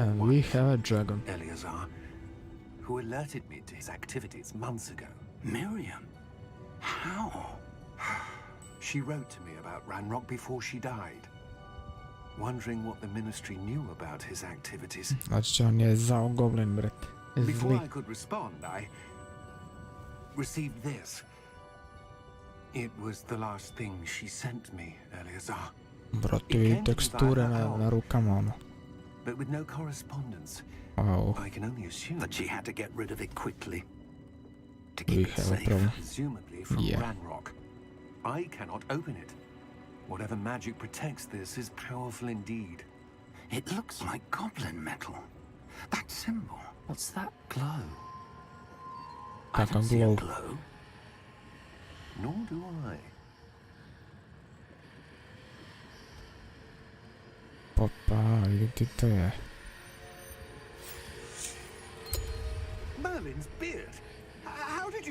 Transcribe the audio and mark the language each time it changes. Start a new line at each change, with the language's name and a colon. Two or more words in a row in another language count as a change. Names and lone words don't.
English: And we wife, have a dragon. Eleazar, who alerted me to his activities months ago. Miriam? How? She wrote to me about Ranrock before she died, wondering what the ministry knew about his activities.
Serbian: Znači on je zao goblin, brate.
English: Before
Serbian: Zli.
English: I could respond, I received this. It was the last thing she sent me, Eleazar.
Serbian: Brate, vidi teksture na rukama, ono.
English: But with no correspondence, Wow. I can only assume That she had to get rid of it quickly. To We keep it have a safe. problem. presumably from Yeah. Ranrock. I cannot open it. Whatever magic protects this is powerful indeed. It looks like goblin metal. That symbol. What's that glow? I Like a don't see a glow. glow. Nor do I.
Serbian: Popa, vidi ti to je.
English: Merlin's beard. How did you...